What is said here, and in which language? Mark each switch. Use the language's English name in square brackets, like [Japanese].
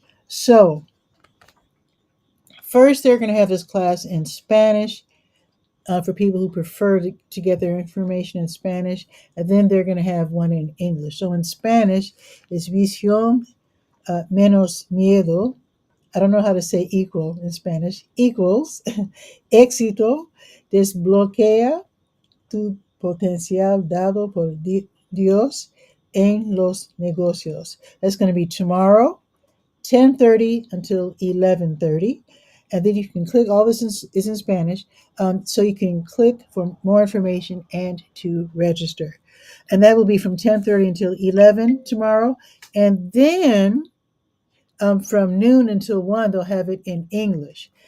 [English] So first they're going to have this class in Spanish for people who prefer to get their information in Spanish. And then they're going to have one in English. So in Spanish, it's [Spanish] visión menos miedo. [English] I don't know how to say equal in Spanish. Equals [Spanish] éxito desbloquea tu potencial dado por Dios en los negocios. [English] That's going to be tomorrow, 10:30 until 11:30. And then you can click, all this is in Spanish, so you can click for more information and to register. And that will be from 10:30 until 11 tomorrow. And then from noon until 1, they'll have it in English.